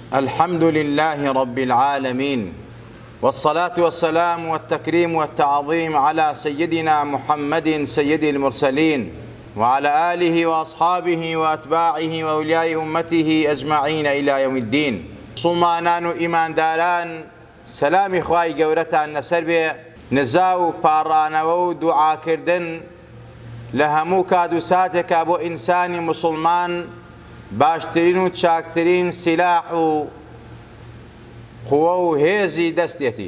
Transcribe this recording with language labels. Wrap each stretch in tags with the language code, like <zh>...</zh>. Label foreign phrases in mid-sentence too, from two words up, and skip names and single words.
<ar>الحمد لله رب العالمين، والصلاة والسلام والتكريم والتعظيم على سيدنا محمد سيد المرسلين وعلى آله وأصحابه وأتباعه وأولياء أمته أجمعين إلى يوم الدين.</ar> <ckb>مسلمانان و ئیمانداران، سەلامی خوای گەورەتان لەسەر بێ. نزا و پاڕانەوە و دوعاکردن لە هەموو کات و ساتێکا بۆ ئینسانی مسلمان باشترین و چاکترین سیلاح و قوە و هێزی دەستێتی.</ckb>